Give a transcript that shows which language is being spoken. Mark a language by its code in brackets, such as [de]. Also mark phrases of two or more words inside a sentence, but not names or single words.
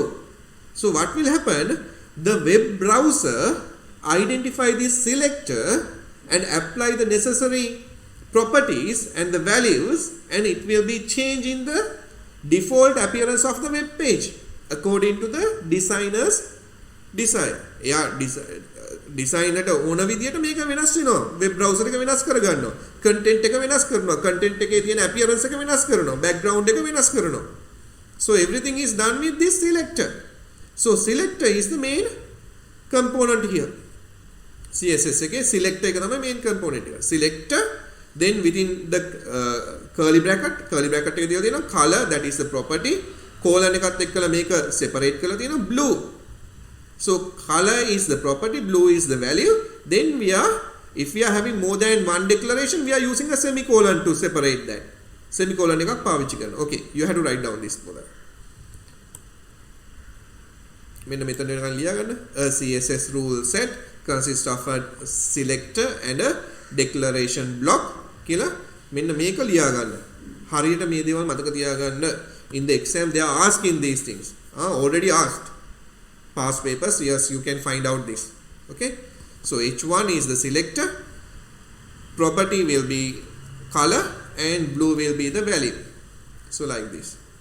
[en] So what will happen, the web browser identify this selector and apply the necessary properties and the values, and it will be changing the default appearance of the web page according to the designer's desire. [si] designer ඕන විදියට මේක වෙනස් වෙනවා. [en] web browser [si] එක වෙනස් කරගන්නවා. content එක වෙනස් කරනවා. content එකේ තියෙන appearance එක වෙනස් කරනවා. background එක වෙනස් කරනවා. [en] So everything is done with this selector. So selector is the main component here. [si] CSS එකේ selector එක තමයි [en] main component [si] එක. [en] Selector, then within the curly bracket [si] එක දිලා තියෙනවා [en] color, that is the property, colon [si] එකත් එක්කලා මේක [en] separate [si] කරලා තියෙනවා [en] blue. So color is the property, blue is the value. Then if we are having more than one declaration, we are using a semicolon to separate that. [si] Semicolon එකක් පාවිච්චි කරනවා. [en] Okay, you have to write down this for that. [si] මෙන්න මෙතන නිකන් ලියා ගන්න. [en] A CSS rule set consists of a selector and a declaration block [si] කියලා මෙන්න මේක ලියා ගන්න. හරියට මේ දේවල් මතක තියාගන්න. [en] In the exam they are asking these things. Already asked. Past papers, yes, you can find out this. Okay, so H1 is the selector, property will be color, and blue will be the value. So like this.